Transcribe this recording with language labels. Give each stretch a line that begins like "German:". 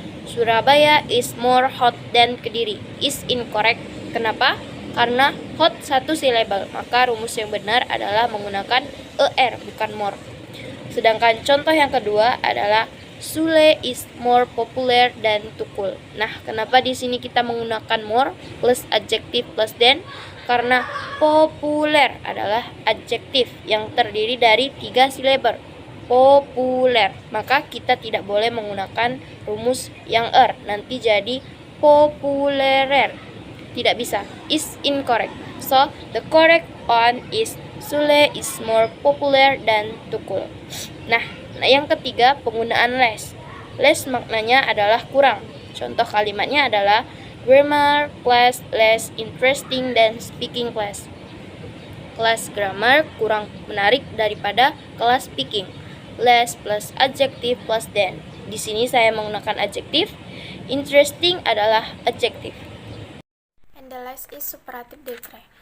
English: Surabaya is more hot than Kediri is incorrect.
Indonesian: Kenapa? karena hot satu syllable, maka rumus yang benar adalah menggunakan er bukan more. Sedangkan contoh yang kedua adalah
English: Sule is more popular than Tukul.
Indonesian: Nah, kenapa di sini kita menggunakan more plus adjektif plus than? Karena populer adalah adjektif yang terdiri dari 3 syllable. Populer. Maka kita tidak boleh menggunakan rumus yang nanti jadi populerer. Tidak bisa.
English: Is incorrect. So, the correct one is Sule is more popular than Tukul.
Indonesian: Nah, yang ketiga, penggunaan less. Less maknanya adalah kurang. Contoh kalimatnya adalah
English: grammar class less interesting than speaking class.
Indonesian: Kelas grammar kurang menarik daripada kelas speaking.
English: Less plus adjective plus than.
Indonesian: Di sini saya menggunakan adjektif. Interesting adalah adjektif.
English: And the last is superlative degree.